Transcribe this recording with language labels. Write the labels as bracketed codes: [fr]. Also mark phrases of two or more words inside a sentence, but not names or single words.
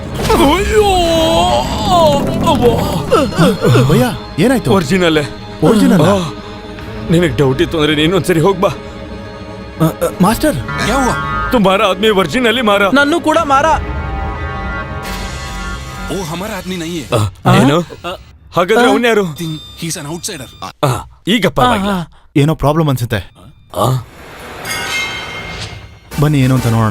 [kn] ಭಯ್ಯ, ಏನಾಯ್ತು? ಒರಿಜಿನಲ್ಲೇ. ಒರಿಜಿನಲ್? ನಿನಗೆ ಡೌಟ್ ಇತ್ತು ಅಂದ್ರೆ ನೀನೊಂದ್ಸರಿ ಹೋಗ್ಬಾ. ಮಾಸ್ಟರ್, [hi] तुम्हारा आदमी originally मारा. [kn] ನನ್ನೂ ಕೂಡ ಮಾರಾ. [hi] वो हमारा आदमी नहीं है। [kn] ಏನು ಹಾಗಾದ್ರೆ ಅವನ್ಯಾರು? [en] he is an outsider. [kn] ಈಗ ಪರವಾಗಿಲ್ಲ. ಏನೋ ಪ್ರಾಬ್ಲಮ್ ಅನ್ಸುತ್ತೆ. ಬನ್ನಿ ಏನು ಅಂತ ನೋಡೋಣ.